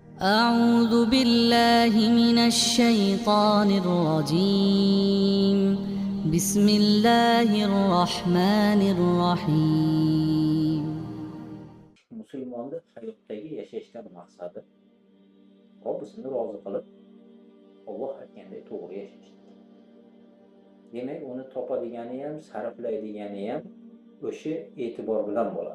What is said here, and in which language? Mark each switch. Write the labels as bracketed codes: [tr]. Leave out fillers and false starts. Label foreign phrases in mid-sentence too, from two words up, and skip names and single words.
[ar] أعوذ بالله من الشيطان الرجيم بسم الله الرحمن الرحيم [uz] Musulmonning hayotdagi yashashdan maqsadi Robbisini rozi qilib, Alloh aytganday to'g'ri yashashlik. Demak, uni topadigani ham, sarflaydigani ham o'sha e'tibor bilan bo'ladi.